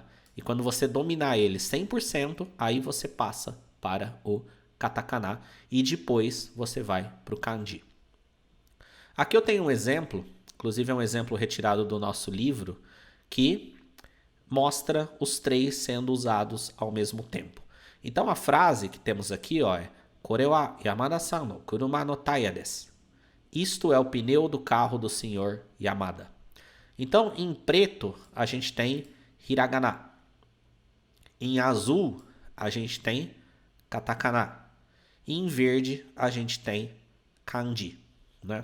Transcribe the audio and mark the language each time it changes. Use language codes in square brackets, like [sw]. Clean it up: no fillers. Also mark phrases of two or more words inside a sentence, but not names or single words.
[pt] E quando você dominar ele 100%, aí você passa para o katakana e depois você vai para o kanji. Aqui eu tenho um exemplo, inclusive é um exemplo retirado do nosso livro, que mostra os 3 sendo usados ao mesmo tempo. Então a frase que temos aqui ó, é [ja] これは山田さんの車のタイヤです. [pt] Isto é o pneu do carro do senhor Yamada. Então, em preto, a gente tem hiragana. Em azul, a gente tem katakana. E em verde, a gente tem kanji, né?